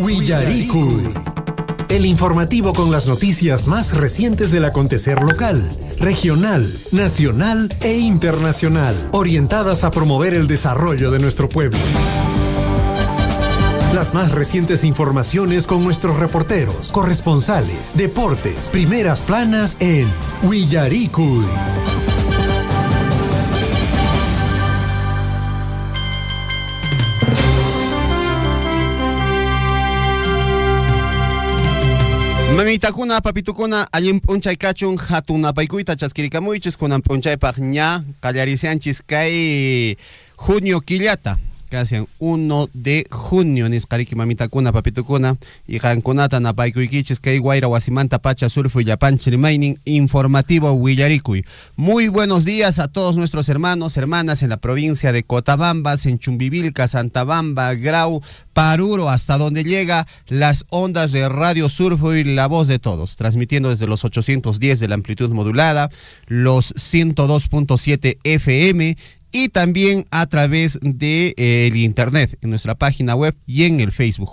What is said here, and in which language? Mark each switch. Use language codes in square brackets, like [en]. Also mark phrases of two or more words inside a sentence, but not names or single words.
[es] El informativo con las noticias más recientes del acontecer local, regional, nacional e internacional, orientadas a promover el desarrollo de nuestro pueblo. Las más recientes informaciones con nuestros reporteros, corresponsales, deportes, primeras planas en Willarikuy. [qu] Mamitakuna, papitukuna, allin p'unchay kachun hatunapaykuyta chaskirikamuychis kunan p'unchaypaq ña qallarisianchis kay junio killata. [es] Casi 1 de junio [qu] nisqariki mamitakuna papitukuna y qankunata napaykuykichis kay wayra wasimanta pacha surfu y llapanchis rimaynin informativo Willarikuy. [es] Muy buenos días a todos nuestros hermanos, hermanas en la provincia de Cotabambas, en Chumbivilca, Santabamba, Grau, Paruro, hasta donde llega las ondas de Radio Surfu y La Voz de Todos, transmitiendo desde los 810 de la amplitud modulada, los 102.7 FM y también a través de el internet, en nuestra página web y en el Facebook.